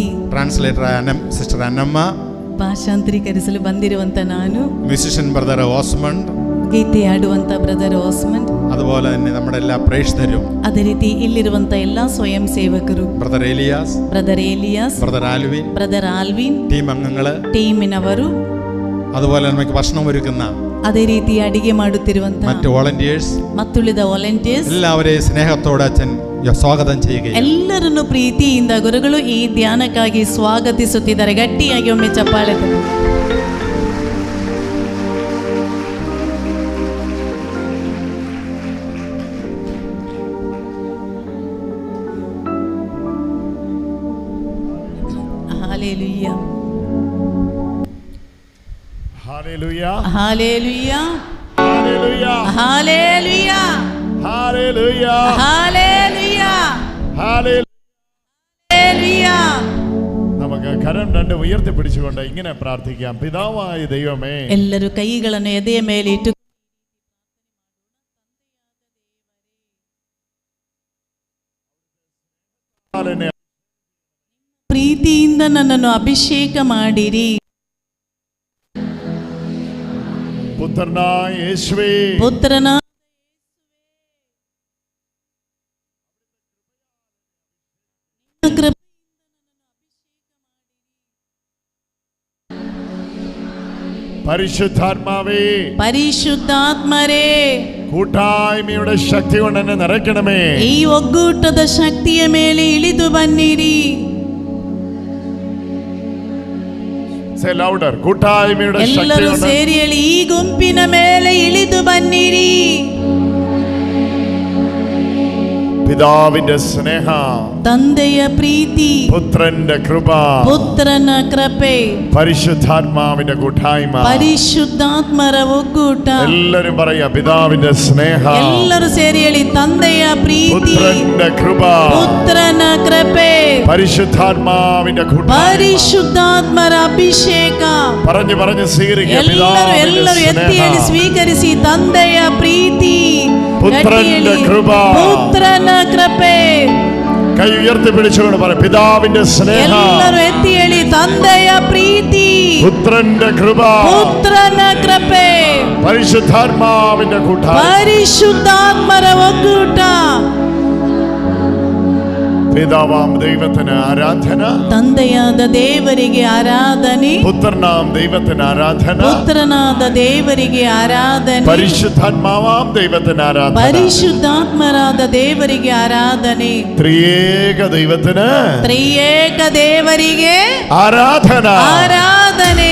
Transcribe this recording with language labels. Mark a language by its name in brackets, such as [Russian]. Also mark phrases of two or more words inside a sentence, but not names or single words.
[Malayalam] ട്രാൻസ്ലേറ്ററായ സിസ്റ്റർ അന്നമ്മ, [Kannada] ಭಾಷಾಂತರೀಕರಿಸಲು ಬಂದಿರುವಂತ ನಾನು, [Malayalam] മ്യൂസിഷ്യൻ ബ്രദർ ഓസ്മണ്ട്, [Kannada] ಗೀತೆ ಆಡುವಂತ ಬ್ರದರ್ ಓಸ್ಮಂಡ್, [Malayalam] അതുപോലെ തന്നെ നമ്മുടെ എല്ലാ പ്രേക്ഷിതരും, [Kannada] ಅದೇ ರೀತಿ ಇಲ್ಲಿರುವಂತ ಎಲ್ಲಾ ಸ್ವಯಂ ಸೇವಕರು, [Malayalam] ബ്രദർ ഏലിയാസ്, [Kannada] ಬ್ರದರ್ ಏಲಿಯಾಸ್, [Malayalam] ബ്രദർ ആൽവിൻ, [Kannada] ಬ್ರದರ್ ಆಲ್ವಿನ್, [Malayalam] ടീം അംഗങ്ങള്, [Kannada] ಟೀಮಿನವರು, [Malayalam] അതുപോലെ നമുക്ക് ഭക്ഷണം ഒരുക്കുന്ന [Kannada] ಅದೇ ರೀತಿ ಅಡಿಗೆ ಮಾಡುತ್ತಿರುವಂತ [Malayalam] മറ്റ് വോളണ്ടിയേഴ്സ്, [Kannada] ಮತ್ತುಳಿದ ವಾಲಂಟಿಯರ್ಸ್ [Malayalam] എല്ലാവരെയും സ്നേഹത്തോടെ അച്ഛൻ സ്വാഗതം ചെയ്യുകയാണ്. [Kannada] ಎಲ್ಲರನ್ನು ಪ್ರೀತಿಯಿಂದ ಗುರುಗಳು ಈ ಧ್ಯಾನಕ್ಕಾಗಿ ಸ್ವಾಗತಿಸುತ್ತಿದ್ದಾರೆ. ಗಟ್ಟಿಯಾಗಿ ಒಮ್ಮೆ ಚಪ್ಪಾಳೆ ತಟ್ಟಿ. ಹಾಲೆಲೂಯಾ, [English] Hallelujah. [Kannada] ಹಾಲೆಲೂಯಾ, [English] Hallelujah. [Kannada] ಹಾಲೆಲೂಯಾ, [English] Hallelujah. [Kannada] ಹಾಲೆಲೂಯಾ, [English] Hallelujah. [Kannada] ಹಾಲೆಲೂಯಾ. [Malayalam] നമുക്ക് കരം രണ്ട് ഉയർത്തി പിടിച്ചുകൊണ്ട് ഇങ്ങനെ പ്രാർത്ഥിക്കാം. പിതാവായ ദൈവമേ, [Kannada] ಎಲ್ಲರೂ ಕೈಗಳನ್ನು ಎದೆಯ ಮೇಲೆ ಇಟ್ಟು ಪ್ರೀತಿಯಿಂದ ನನ್ನನ್ನು ಅಭಿಷೇಕ ಮಾಡಿರಿ. [Malayalam] പുത്രനായ യേശുവേ, [Kannada] ಪುತ್ರನ [Malayalam] പരിശുദ്ധാത്മാവേ, [Kannada] ಪರಿಶುದ್ಧಾತ್ಮರೇ, [Malayalam] കൂട്ടായ്മയുടെ ശക്തി കൊണ്ട് എന്നെ നിറയ്ക്കണമേ. [Kannada] ಈ ಒಗ್ಗೂಟದ ಶಕ್ತಿಯ ಮೇಲೆ ಇಳಿದು ಬನ್ನಿರಿ. [English] Say louder. [Malayalam] കൂട്ടായ്മയുടെ ശക്തി [Kannada] ಎಲ್ಲರೂ [Malayalam] കൊണ്ട് [Kannada] ಸೇರಿ ಹೇಳಿ, ಈ ಗುಂಪಿನ ಮೇಲೆ ಇಳಿದು ಬನ್ನಿರಿ. [Malayalam] പിതാവിന്റെ സ്നേഹം, [Kannada] ತಂದೆಯ ಪ್ರೀತಿ, [Malayalam] പുത്രന്റെ കൃപ, [Kannada] ಪುತ್ರನ ಕೃಪೆ, [Malayalam] പരിശുദ്ധാത്മാവിന്റെ കൂട്ടായ്മ, [Kannada] ಪರಿಶುದ್ಧಾತ್ಮರ ಒಗ್ಗೂಟ. [Malayalam] എല്ലാരും പറയാ, പിതാവിന്റെ സ്നേഹം, [Kannada] ಎಲ್ಲರೂ ಸೇರಿ ಹೇಳಿ, ತಂದೆಯ ಪ್ರೀತಿ, [Malayalam] പുത്രന്റെ കൃപ, [Kannada] ಪುತ್ರನ ಕೃಪೆ, [Malayalam] പരിശുദ്ധാത്മാവിന്റെ കൂട്ടായ്മ. [Kannada] ಪರಿಶುದ್ಧಾತ್ಮರ ಅಭಿಷೇಕ. [Malayalam] പറഞ്ഞു പറഞ്ഞു സ്വീകരിക്കുക. [Kannada] ಎಲ್ಲರೂ [Malayalam] പിതാവിന്റെ [Kannada] ಎಲ್ಲರೂ ಎತ್ತಿ ಹೇಳಿ [Malayalam] സ്നേഹം, [Kannada] ಸ್ವೀಕರಿಸಿ. ತಂದೆಯ ಪ್ರೀತಿ, [Malayalam] പുത്രന്റെ കൃപ, [Kannada] പുത്രನ ಕೃಪೆ. [Malayalam] കൈ ഉയർത്തി പിടിച്ചുകൊണ്ട് പറ, പിതാവിന്റെ സ്നേഹം, [Kannada] ಎಲ್ಲರೂ ಎತ್ತಿ ಹೇಳಿ, ತಂದೆಯ ಪ್ರೀತಿ, [Malayalam] പുത്രന്റെ കൃപ, [Kannada] പുത്രನ ಕೃಪೆ, [Malayalam] പരിശുദ്ധാത്മാവിന്റെ കൂട്ടായ്മ, [Kannada] ಪರಿಶುದ್ಧಾತ್ಮರ ಒಕ್ಕೂಟ. [Malayalam] പിതാവാം ദൈവത്തിന് ആരാധന, [Kannada] ತಂದೆಯಾದ ದೇವರಿಗೆ ಆರಾಧನೆ, [Malayalam] പുത്രനാം ദൈവത്തിന് ആരാധന, [Kannada] ಪುತ್ರನಾದ ದೇವರಿಗೆ ಆರಾಧನೆ, [Malayalam] പരിശുദ്ധാത്മാവാം ദൈവത്തിന് ആരാധന, [Kannada] ಪರಿಶುದ್ಧಾತ್ಮರಾದ ದೇವರಿಗೆ ಆರಾಧನೆ. [Malayalam] ത്രിയേക ദൈവത്തിന്, [Kannada] ತ್ರಿಯೇಕ ದೇವರಿಗೆ ಆರಾಧನ. ಆರಾಧನೆ.